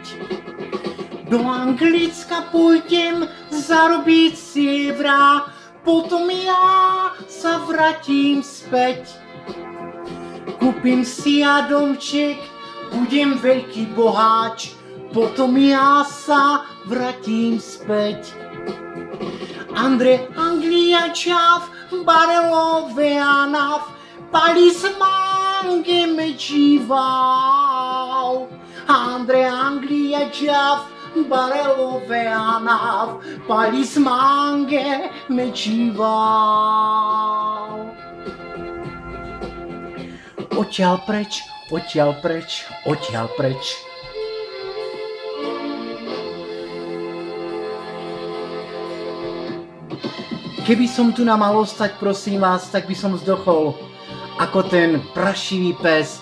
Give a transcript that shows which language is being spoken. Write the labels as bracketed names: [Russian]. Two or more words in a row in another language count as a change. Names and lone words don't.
[Slovak] Do Anglicka pôjdem zarobiť si eurá, potom ja sa vrátim späť. Kúpim si ja domček, budem veľký boháč, potom ja sa vrátim späť. [Romany] Anglia čav, barelové anav, palismange me džival. Anglia čav, barelové anav, palismange me džival. [Slovak] Odtiaľ preč, odtiaľ preč, odtiaľ preč. Keby som tu mal ostať, prosím vás, tak by som zdochol ako ten prašivý pes.